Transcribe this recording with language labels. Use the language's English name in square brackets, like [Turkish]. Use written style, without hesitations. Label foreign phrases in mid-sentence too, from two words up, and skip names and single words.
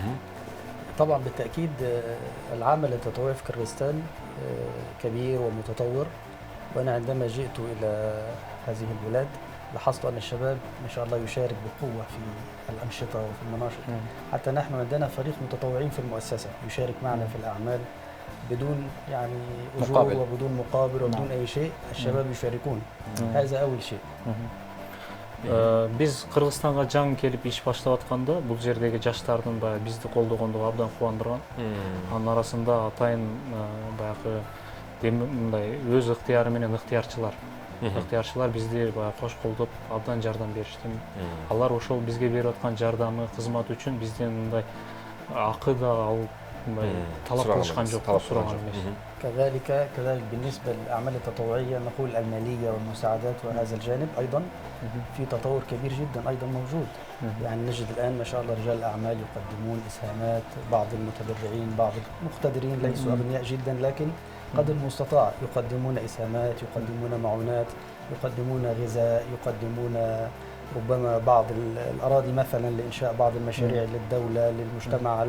[Arabic] طبعا بالتأكيد العمل التطوعي في كرغيزستان كبير ومتطور، وأنا عندما جئت إلى هذه البلاد لاحظت أن الشباب ما شاء الله يشارك بقوة في الأنشطة وفي المناشط. حتى نحن عندنا فريق متطوعين في المؤسسة يشارك معنا في الأعمال بدون يعني أجور وبدون مقابل وبدون أي شيء. الشباب يشاركون. هذا أول شيء. [Kyrgyz] Биз Кыргызстанга жаңы келип иш баштап атканда бул жердеги жаштардын баягы бизди колдогондугу абдан кубандырган. Анын арасында атайын баягы мындай өз ыктыяры менен ыктыярчылар бизди баягы кош колдоп абдан жардам беришти. Алар ошол бизге берип аткан жардамы, кызмат үчүн бизден мындай акы да алып талап кылышкан жок, сураган эмес. [Arabic] كذلك بالنسبة للأعمال التطوعية نقول المالية والمساعدات وهذا الجانب أيضا في تطور كبير جدا أيضا موجود. يعني نجد الآن ما شاء الله رجال الأعمال يقدمون إسهامات، بعض المتبرعين بعض المقتدرين ليسوا أغنياء جدا لكن قدر المستطاع يقدمون إسهامات، يقدمون معونات، يقدمون غذاء، يقدمون ربما بعض الأراضي مثلا لإنشاء بعض المشاريع للدولة للمجتمع عليها.